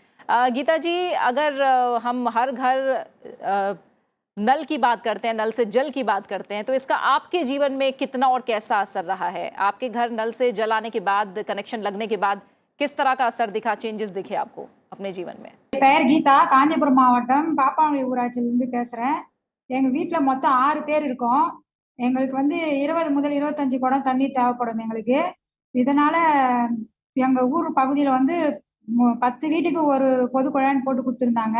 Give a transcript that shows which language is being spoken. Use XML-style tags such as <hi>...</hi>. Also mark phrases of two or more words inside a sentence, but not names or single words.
<hi>गीता जी, अगर हम हर घर नल की बात करते हैं, नल से जल की बात करते हैं, तो इसका आपके जीवन में कितना और कैसा असर रहा है? आपके घर नल से जल आने के बाद, कनेक्शन लगने के बाद किस तरह का असर दिखा, चेंजेस दिखे आपको अपने जीवन में?</hi> <ta>பெயர் கீதா, காஞ்சிபுரம் மாவட்டம் பாப்பாங்குடி ஊராட்சியிலிருந்து பேசுகிறேன். எங்கள் வீட்டில் மொத்தம் 6 பேர் இருக்கோம். எங்களுக்கு வந்து 20 முதல் 25 குடம் தண்ணி தேவைப்படும் எங்களுக்கு. இதனால் எங்கள் ஊர் பகுதியில் வந்து 10 வீட்டுக்கு ஒரு பொது குழாய்னு போட்டு கொடுத்துருந்தாங்க.</ta>